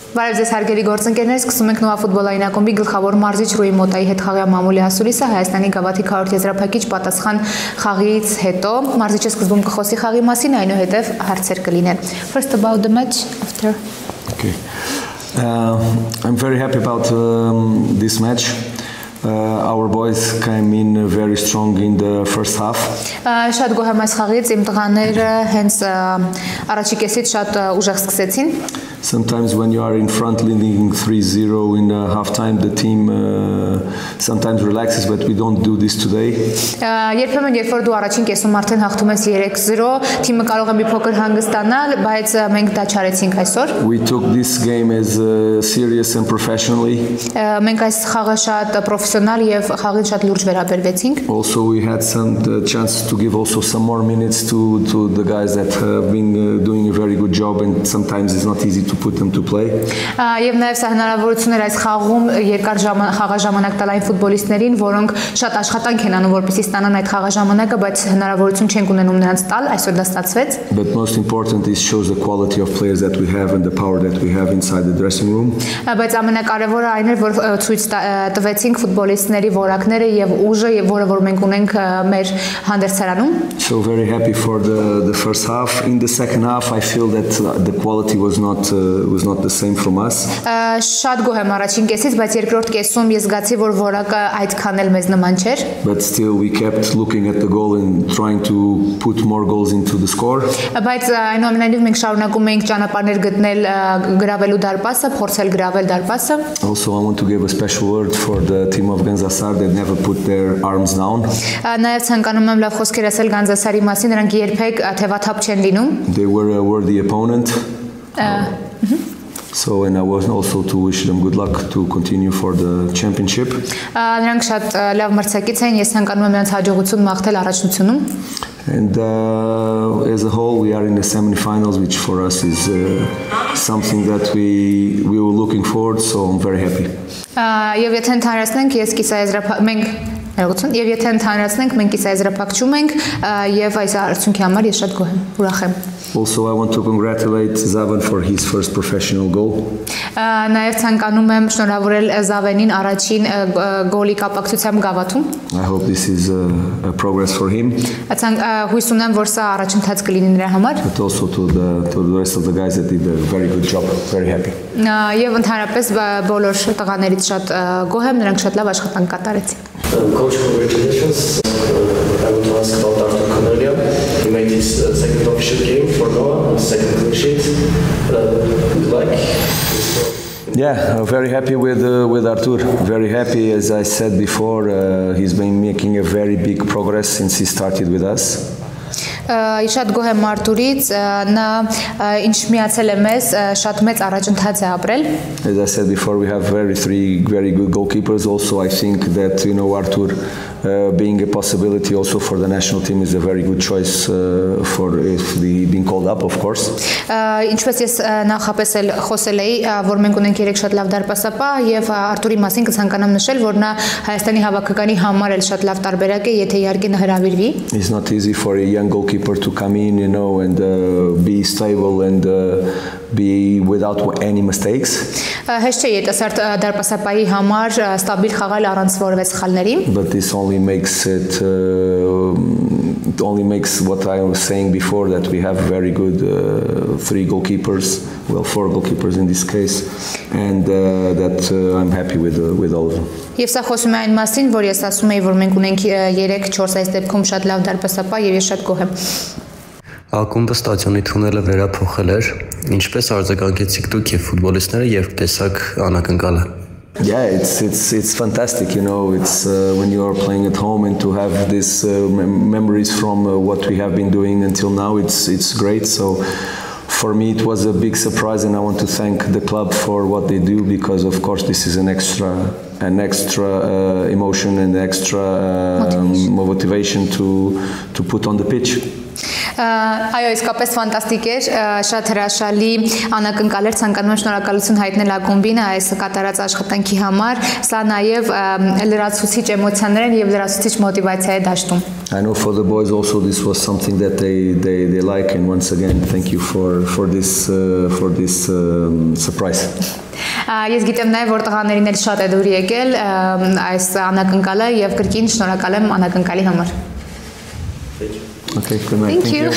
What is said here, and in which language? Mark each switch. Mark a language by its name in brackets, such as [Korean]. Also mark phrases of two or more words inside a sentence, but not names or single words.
[Armenian] Բարև ձեզ հարգելի գործընկերներ, սկսում ենք Նոա ֆուտբոլային ակումբի գլխավոր մարզիչ Ռուի Մոտայի հետ խաղի մամուլի ասուլիսը Հայաստանի գավաթի 400 եզրափակիչ պատասխան խաղից հետո մարզիչը սկզբում կխոսի խաղի մասին, այնուհետև հարցեր կլինեն. [English] First about the match after. Okay. I'm very happy about this match. Our boys came in very strong in the first half. [Armenian] Շատ գոհ եմ այս խաղից, իմ տղաները հենց առաջի կեսից շատ ուժեղ սկսեցին. [English] Sometimes when you are in front leading 3-0 in halftime, the team sometimes relaxes, but we don't do this today. [Armenian] Երբեմն երբ որ դու առաջին կեսում արդեն հաղթում ես 3-0, թիմը կարող է մի փոքր հանգստանալ, բայց մենք դա չարեցինք այսօր. [English] We took this game as serious and professionally. [Armenian] Մենք այս խաղը շատ պրոֆեսիոնալ եւ խաղին շատ լուրջ վերաբերվեցինք. [English] Also we had some chance to give also some more minutes to the guys that have been doing a very good job, and sometimes it's not easy to put them to play. [Armenian] Եվ նաև սա հնարավորություն էր այս խաղում երկար խաղաժամանակ տալ այն ֆուտբոլիստներին, որոնք շատ աշխատանք են անում, որպեսզի ստանան այդ խաղաժամանակը, բայց հնարավորություն չենք ունենում նրանց տալ, այսօր դա ստացվեց. [English] But most important is shows the quality of players that we have and the power that we have inside the dressing room. [Armenian] Բայց ամենակարևորը այն էր, որ ցույց տվեցինք ֆուտբոլիստների որակները եւ ուժը, որը որ մենք ունենք մեր հանդերձարանում. [English] So very happy for the first half. In the second half I feel that the quality was not the same from us. [Armenian] Շատ գոհ եմ առաջին կեսից, բայց երկրորդ կեսում ես զգացի, որ որակը այդքան էլ մեզ նման չէր. [English] But still we kept looking at the goal and trying to put more goals into the score. [Armenian] Բայց այնուամենայնիվ մենք շարունակում ենք ճանապարհներ գտնել գրավելու դարպասը, փորձել գրավել դարպասը. [English] Also I want to give a special word for the team of Ganzasar that never put their arms down. [Armenian] Նաև ցանկանում եմ լավ խոսքեր ասել Գանձասարի մասին, նրանք երբեք թևաթափ չեն լինում. [English] They were a worthy opponent. So and I was also to wish them good luck to continue for the championship. [Armenian] Նրանք շատ լավ մրցակից են, ես ցանկանում եմ նրանց հաջողություն մաղթել առաջնությունում. [English] And as a whole we are in the semi-finals, which for us is something that we were looking forward, so I'm very happy. [Armenian] Եվ եթե ընդհանրացնենք, ես Եվ եթե ընդհանրացնենք, մենք կիսաեզրափակում ենք եւ այս արդյունքի համար ես շատ գոհ եմ, ուրախ եմ. [English] Also I want to congratulate Zavan for his first professional goal. [Armenian] Նաև ցանկանում եմ շնորհավորել Զավենին առաջին գոլի կապակցությամբ գավաթում. [English] I hope this is a progress for him. [Armenian] Հույս ունեմ, որ սա առաջընթաց կլինի նրա համար. [English] But also to the rest of the guys that did a very good job. Very happy. [Armenian] Եվ ընդհանրապես բոլոր տղաներից շատ գոհ եմ, նրանք շատ լավ աշխատանք կատարեցին. [English] Coach, congratulations. I want to ask about Artur Cornelia. He made his second official game for Noah, second clean sheet. Good luck. Yeah, I'm very happy with Artur. Very happy, as I said before. He's been making a very big progress since he started with us. [Armenian] Շատ գոհ եմ Արտուրից, նա ինչ միացել է մեզ, շատ մեծ առաջընթաց է ապրել. [English] As I said before, we have three very good goalkeepers. Also, I think that Artur being a possibility also for the national team is a very good choice for if being called up, of course. [Armenian] Ինչպես ես նախապես էլ խոսել էի, որ մենք ունենք 3 շատ լավ դարպասապահ եւ Արտուրի մասին կցանկանամ նշել, որ նա Հայաստանի հավաքականի համար էլ շատ լավ տարբերակ է, եթե իհարկե նա հրավիրվի. [English] It's not easy for a young goalkeeper to come in, and be stable and be without any mistakes. [Armenian] Հեշտ չէ ետեսարդ դարպասապահի համար ստաբիլ խաղալ առանց որևէ սխալների. [English] But this only makes what I was saying before, that we have very good 4 goalkeepers in this case, and that I'm happy with all of them. [Armenian] Եվ սա խոսում է այն մասին, որ ես ասում եի, որ մենք ունենք 3-4 այս դեպքում շատ լավ դարպասապահ եւ ես շատ գոհ եմ. Ակումբը ստադիոնի թունելը վերափոխել էր, ինչպես արձագանքեցիք դուք եւ ֆուտբոլիստները, երբ տեսաք անակնկալը? [English] Yeah, it's fantastic, it's when you are playing at home and to have these memories from what we have been doing until now, it's great. So for me it was a big surprise, and I want to thank the club for what they do, because of course this is an extra emotion and extra motivation to put on the pitch. [Armenian] Այո, իսկապես ֆանտաստիկ էր, շատ հրաշալի անակնկալ էր, ցանկանում եմ շնորհակալություն հայտնել ակումբին այս կատարած աշխատանքի համար, սա նաև լրացուցիչ էմոցիաներ են եւ լրացուցիչ մոտիվացիա է դաշտում. [English] I know for the boys also this was something that they like, and once again thank you for this surprise. [Armenian] Ես գիտեմ նաև որ տղաներին էլ շատ է դուր եկել այս անակնկալը եւ կրկին շնորհակալ եմ անակնկալի համար. [English] Okay, good night. Thank you.